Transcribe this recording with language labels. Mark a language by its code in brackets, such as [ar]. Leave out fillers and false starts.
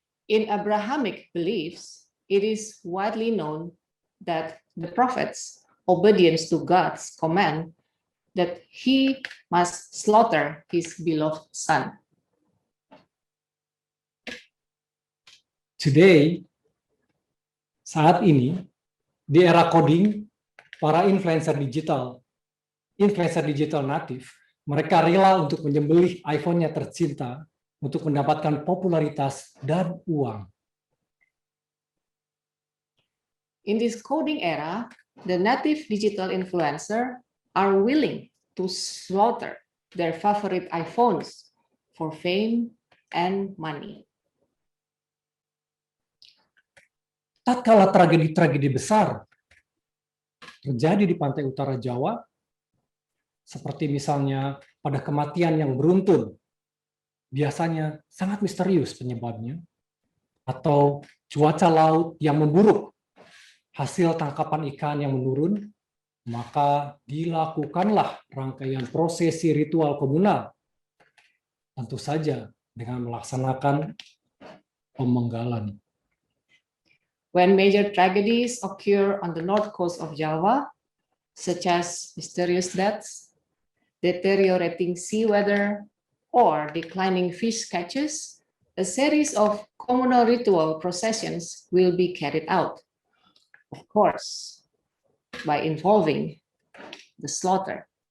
[en] In Abrahamic beliefs, it is widely known that the prophets, obedience to God's command, that he must slaughter his beloved son. Today, [id] saat ini, di era coding, para influencer digital natif, mereka rela untuk menyembelih iPhone-nya tercinta untuk mendapatkan popularitas dan uang. [en] In this coding era, the native digital influencer are willing to slaughter their favorite iPhones for fame and money. [id] Tatkala tragedi-tragedi besar terjadi di pantai utara Jawa, seperti misalnya pada kematian yang beruntun, biasanya sangat misterius penyebabnya, atau cuaca laut yang memburuk, hasil tangkapan ikan yang menurun, maka dilakukanlah rangkaian prosesi ritual komunal, tentu saja dengan melaksanakan pemenggalan. [en] When major tragedies occur on the north coast of Java, such as mysterious deaths, deteriorating sea weather, or declining fish catches, a series of communal ritual processions will be carried out, of course, by involving the slaughter.